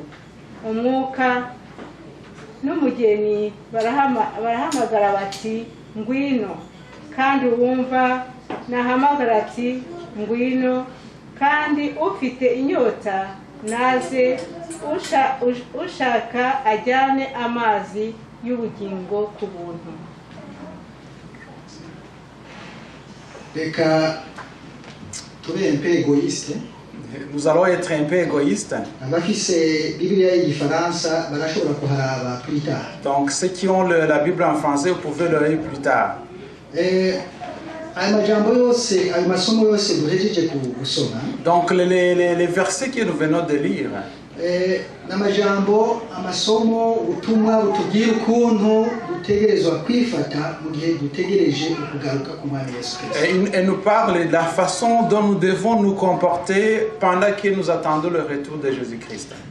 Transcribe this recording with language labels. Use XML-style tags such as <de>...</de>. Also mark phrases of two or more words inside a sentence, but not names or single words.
<rw>Umwuka n'umugeni barahamagara bati ngwino, kandi uwumva nahamagara ati ngwino. Kandi ufite inyota naze, ushaka ajyane amazi y'ubugingo ku buntu. reka tube</rw> <fr>un peu égoïste. Nous allons être un peu égoïstes. Donc ceux qui ont la Bible en français, vous pouvez le lire plus tard. Donc les versets que nous venons de lire, elle nous parle de la façon dont nous devons nous comporter pendant que nous attendons le retour de Jésus-Christ.</fr>